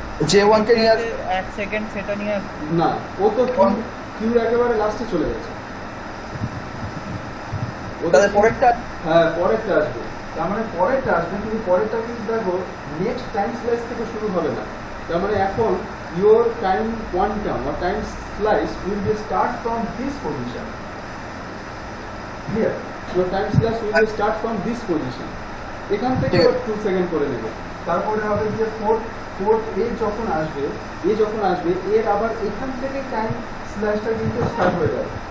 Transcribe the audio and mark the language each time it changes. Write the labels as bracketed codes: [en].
[bn] J1 কে নিয়ে 1 second সেটা নিয়ে না, ও তো কিউ একেবারে লাস্টে চলে গেছে। তাহলে পরেরটা? হ্যাঁ, পরেরটা আসবে। তার মানে পরেরটা আসবে, কিন্তু পরেরটা কিন্তু দেখো নেক্সট টাইম স্লাইস থেকে শুরু হবে না। তার মানে এখন [en] your time quantum or time slice will be start from this position. Here, your time slice will be start from this position. [bn] এখান থেকে 2 সেকেন্ড করে নেবে। তারপরে হবে যে 4 এ যখন আসবে এর আবার এখান থেকে টাইম স্ল্যাশটা কিন্তু স্টার্ট হয়ে যাবে।